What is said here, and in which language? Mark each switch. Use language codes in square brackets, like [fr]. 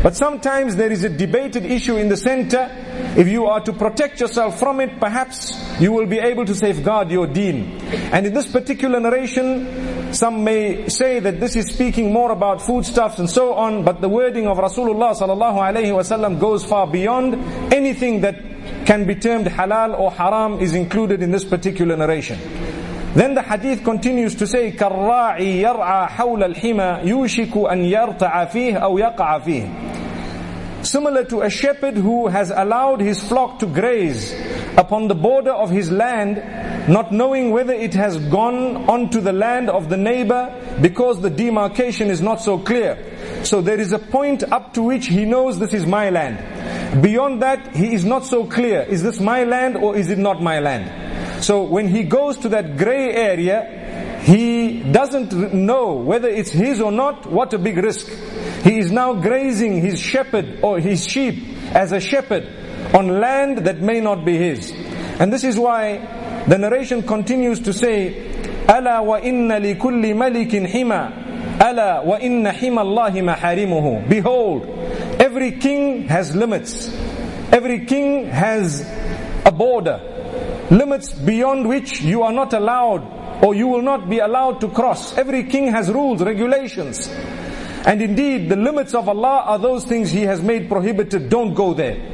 [en] But sometimes there is a debated issue in the center. If you are to protect yourself from it, perhaps you will be able to safeguard your deen. And in this particular narration, some may say that this is speaking more about foodstuffs and so on, but the wording of Rasulullah sallallahu alaihi wasallam goes far beyond anything that can be termed halal or haram is included in this particular narration. Then the hadith continues to say, [ar] كَالرَّاعِي يَرْعَى حَوْلَ الْحِمَى يُوشِكُ أَنْ يَرْتَعَ فِيهِ أَوْ يَقْعَ فِيهِ. [en] Similar to a shepherd who has allowed his flock to graze upon the border of his land, not knowing whether it has gone onto the land of the neighbor because the demarcation is not so clear. So there is a point up to which he knows this is my land. Beyond that, he is not so clear. Is this my land or is it not my land? So when he goes to that gray area, he doesn't know whether it's his or not. What a big risk. He is now grazing his shepherd or his sheep as a shepherd on land that may not be his. And this is why the narration continues to say, [ar] أَلَا وَإِنَّ لِكُلِّ مَلِكٍ حِمَى أَلَا وَإِنَّ حِمَى اللَّهِ مَحَارِمُهُ. [en] Behold, every king has limits. Every king has a border. Limits beyond which you are not allowed, or you will not be allowed to cross. Every king has rules, regulations. And indeed, the limits of Allah are those things He has made prohibited. Don't go there.